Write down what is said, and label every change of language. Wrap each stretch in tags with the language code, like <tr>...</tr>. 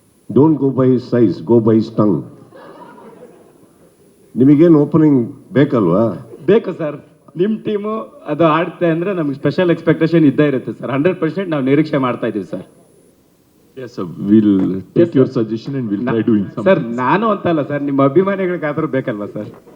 <en>Don't go by his size, go by his tongue.</en> <kn>ನಿಮಗೇನು opening ಬೇಕಲ್ವಾ? ಬೇಕು sir. ನಿಮ್ಮ ಟೀಮು ಅದು ಆಡ್ತೆ ಅಂದ್ರೆ ನಮ್ಗೆ ಸ್ಪೆಷಲ್ ಎಕ್ಸ್ಪೆಕ್ಟೇಷನ್ ಇದ್ದೇ ಇರುತ್ತೆ ಸರ್. 100% ನಾವು ನಿರೀಕ್ಷೆ ಮಾಡ್ತಾ ಇದೀವಿ sir.</kn> <en>Yes sir, we'll take your suggestion and we'll try doing something.</en> <kn>Sir ನಾನು ಅಂತಲ್ಲ ಸರ್, ನಿಮ್ಮ ಅಭಿಮಾನಿಗಳಿಗಾದ್ರೂ ಬೇಕಲ್ವಾ ಸರ್?</kn>